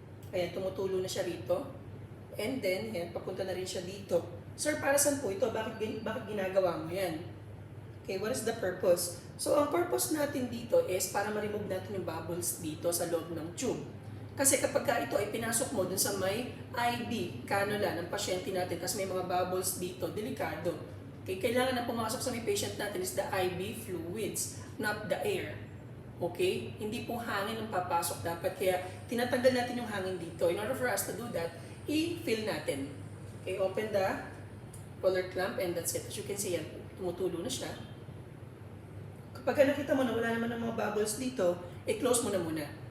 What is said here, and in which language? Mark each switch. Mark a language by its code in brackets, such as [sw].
[tl] Ayan, tumutulo na siya rito. And then, yan, papunta na rin siya dito. Sir, para saan po ito? Bakit ginagawa mo yan? [en] Okay, what is the purpose? [tl] So, ang purpose natin dito is para ma-remove natin yung bubbles dito sa loob ng tube. Kasi kapag ito ay pinasok mo dun sa may IV, cannula ng pasyente natin, kasi may mga bubbles dito, delikado. Okay, kailangan na pumasok sa may patient natin [en] is the IV fluids, not the air. [tl] Okay? Hindi po hangin ang papasok dapat. Kaya tinatanggal natin yung hangin dito. [en] In order for us to do that, [tl] i-fill natin. [en] Okay, open the roller clamp and that's it. As you can see, [tl] yan, tumutulo na siya. Kapag nakita mo na wala naman ng mga bubbles dito, i-close mo na muna.